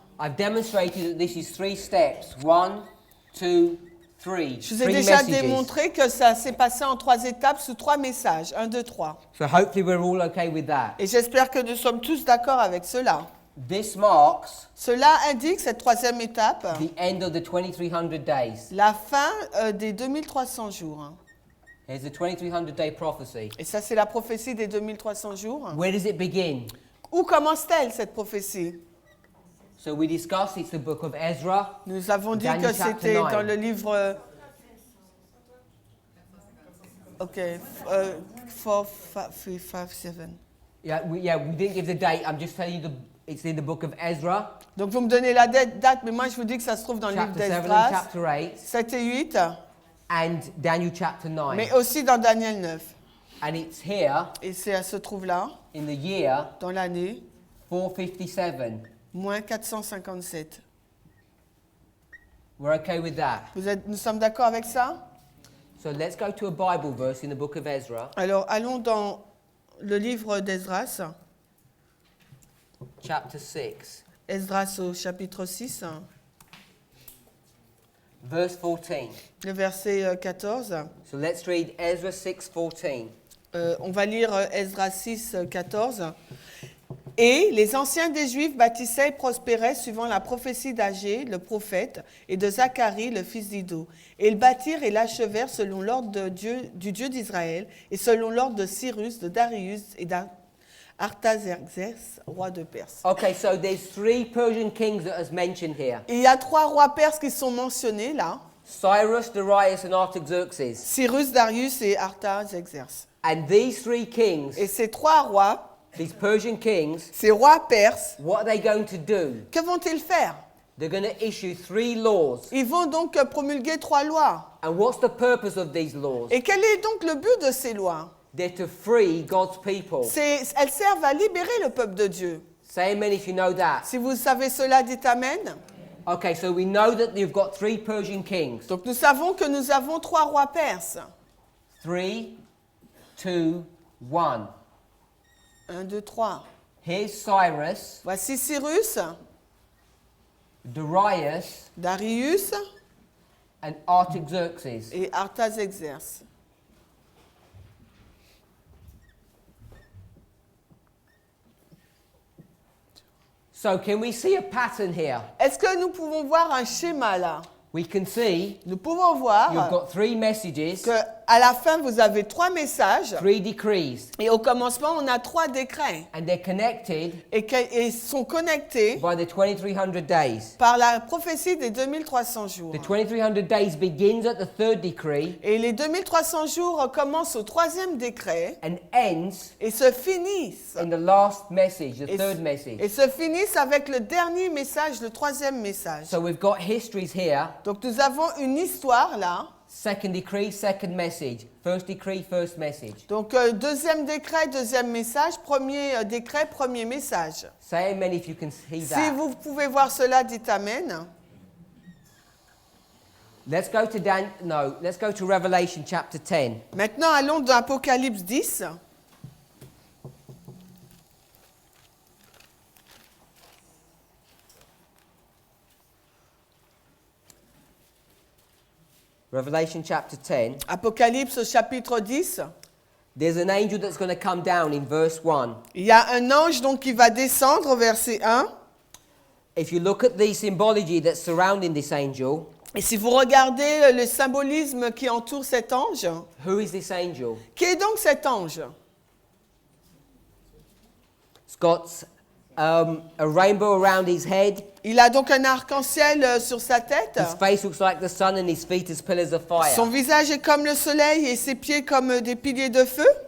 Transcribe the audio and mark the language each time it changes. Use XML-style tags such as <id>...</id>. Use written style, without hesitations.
<en>I've demonstrated that this is 3 steps. 1, 2, 3.</en> <fr>Je vous ai 3 déjà</fr> <en>messages.</en> <fr>démontré que ça s'est passé en 3 étapes sous 3 messages. 1, 2, 3.</fr> <en>So hopefully we're all okay with that.</en> <fr>Et j'espère que nous sommes tous d'accord avec cela.</fr> <en>This marks</en> <fr>Cela indique, cette 3e étape,</fr> <en>the end of the 2300 days.</en> <fr>la fin des 2300 jours.</fr> <en>Here's the 2300-day prophecy.</en> <fr>Et ça, c'est la prophétie des 2300 jours.</fr> <en>Where does it begin?</en> <fr>Où commence-t-elle, cette prophétie?</fr> <en>So we discussed it's the book of Ezra.</en> <fr>Nous avons dit</fr> <en>Daniel</en> <fr>que</fr> <en>chapter</en> <fr>c'était</fr> <en>9.</en> <fr>dans le livre...</fr> <en>OK. 4, 5, 7. Yeah, we didn't give the date. I'm just telling you it's in the book of Ezra,</en> <fr>Donc, vous me donnez la date, mais moi, je vous dis que ça se trouve dans le livre</fr> <en>chapter 7 and</en> <fr>d'Esdras,</fr> <en>chapter 8,</en> <fr>7 et 8,</fr> <en>and Daniel chapter 9.</en> <fr>mais aussi dans Daniel 9.</fr> <en>And it's here</en> <fr>Et ça se trouve là,</fr> <en>in the year</en> <fr>dans l'année,</fr> <en>457.</en> <fr>moins 457.</fr> <en>We're okay with that.</en> <fr>Nous sommes d'accord avec ça?</fr> <en>So let's go to a Bible verse in the book of Ezra,</en> <fr>Alors, allons dans le livre d'Esdras,</fr> <en>chapter 6,</en> <fr>Esdras au chapitre 6,</fr> <en>verse 14.</en> <fr>le verset 14.</fr> <en>So let's read Ezra 6:14.</en> <fr>On va lire Esdras 6, 14. Et les anciens des Juifs bâtissaient et prospéraient suivant la prophétie d'Agé, le prophète, et de Zacharie, le fils d'Iddo. Et ils bâtirent et l'achevèrent selon l'ordre du Dieu d'Israël et selon l'ordre de Cyrus, de Darius et d'Artaxerxès, roi de Perse.</fr> <en>Okay, so there's 3 Persian kings that is mentioned here.</en> <fr>Il y a 3 rois perses qui sont mentionnés là.</fr> <en>Cyrus, Darius, and Artaxerxes.</en> <fr>Cyrus, Darius et Artaxerxès.</fr> <en>And these 3 kings,</en> <fr>Et ces 3 rois,</fr> <en>these Persian kings,</en> <fr>ces rois perses,</fr> <en>what are they going to do?</en> <fr>que vont-ils faire?</fr> <en>They're going to issue 3 laws.</en> <fr>Ils vont donc promulguer 3 lois.</fr> <en>And what's the purpose of these laws?</en> <fr>Et quel est donc le but de ces lois?</fr> <en>They're to free God's people.</en> <fr>Elles servent à libérer le peuple de Dieu.</fr> <en>Say amen if you know that.</en> <fr>Si vous savez cela, dites Amen.</fr> <en>Okay, so we know that you've got 3 Persian kings.</en> <fr>Donc nous savons que nous avons 3 rois perses.</fr> <en>3, 2, 1.</en> <fr>1, 2, 3.</fr> <en>Here's Cyrus,</en> <fr>Voici Cyrus,</fr> <en>Darius,</en> <fr>Darius</fr> <en>and Artaxerxes.</en> <fr>et Artaxerxès.</fr> <en>So can we see a pattern here?</en> <fr>Est-ce que nous pouvons voir un schéma là?</fr> <en>We can see</en> <fr>Nous pouvons voir</fr> <en>you've got 3 messages,</en> <fr>qu'à la fin, vous avez 3 messages</fr> <en>3 decrees,</en> <fr>et au commencement, on a 3 décrets</fr> <en>and they're connected</en> <fr>et sont connectés</fr> <en>by the 2300 days.</en> <fr>par la prophétie des 2300 jours.</fr> <en>The 2300 days begins at the 3rd decree</en> <fr>Et les 2300 jours commencent au 3e décret</fr> <en>and ends</en> <fr>et se finissent.</fr> <en>in the last message, the</en> <fr>Et,</fr> <en>3rd message.</en> <fr>et se finissent avec le dernier message, le 3e message.</fr> <en>So we've got histories here.</en> <fr>Donc nous avons une histoire là.</fr> <en>2nd decree, 2nd message. 1st decree, 1st message.</en> <fr>Donc 2e décret, 2e message, 1er décret, 1er message.</fr> <en>Say amen if you can see</en> <fr>Si</fr> <en>that.</en> <fr>vous pouvez voir cela, dites Amen.</fr> <en>Let's go to Revelation chapter 10.</en> <fr>Maintenant, allons dans Apocalypse 10.</fr> <en>Revelation chapter 10.</en> <fr>Apocalypse au chapitre 10.</fr> <en>There's an angel that's going to come down in verse 1.</en> <fr>Il y a un ange donc qui va descendre au verset 1.</fr> <en>If you look at the symbology that's surrounding this angel,</en> <fr>Et si vous regardez le symbolisme qui entoure cet ange,</fr> <en>who is this angel?</en> <fr>qui est donc cet ange?</fr> <en>It's got a rainbow around his head.</en> <fr>Il a donc un arc-en-ciel sur sa tête.</fr> <en>His face looks like the sun and his feet as pillars of fire.</en> <fr>Son visage est comme le soleil et ses pieds comme des piliers de feu.</fr>